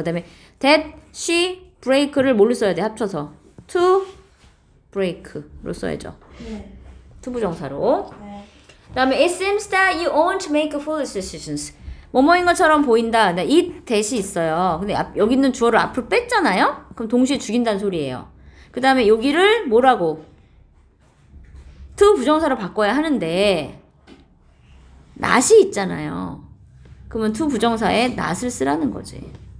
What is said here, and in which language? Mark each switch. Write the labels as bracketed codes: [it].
[ko] 그다음에 that she break를 뭘로 써야 돼? 합쳐서 to break로 써야죠. 네. 투부정사로. 네. 그다음에 [en] it seems that you won't make foolish decisions. [ko] 뭐뭐인 것처럼 보인다. 이 대시 있어요. 근데 여기 있는 주어를 앞으로 뺐잖아요? 그럼 동시에 죽인다는 소리예요. 그 다음에 여기를 뭐라고? to 부정사로 바꿔야 하는데 not이 있잖아요. 그러면 to 부정사에 not을 쓰라는 거지.